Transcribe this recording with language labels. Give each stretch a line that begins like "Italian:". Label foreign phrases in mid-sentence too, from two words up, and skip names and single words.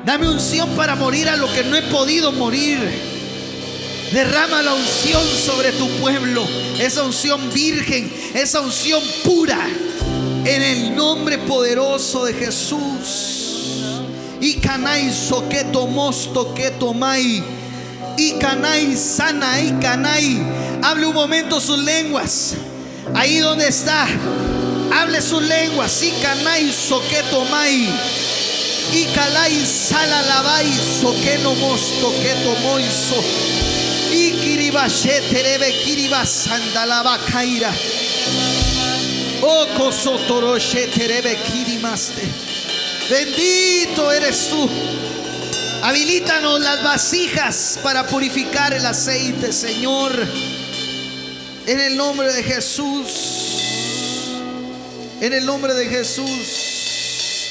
Spanish: Dame unción para morir a lo que no he podido morir. Derrama la unción sobre tu pueblo, esa unción virgen, esa unción pura, en el nombre poderoso de Jesús. Y canai soqueto mosto que tomai. Y canai sana y canai. Hable un momento sus lenguas. Ahí donde está, hable sus lenguas. Y canai soqueto mai. Y calai sala lavai soqueno mosto que tomoiso. Y kiribashe terebe kiribas andalaba caira. Oh cosotoroshe terebe kirimaste. Bendito eres tú. Habilítanos las vasijas para purificar el aceite, Señor, en el nombre de Jesús. En el nombre de Jesús.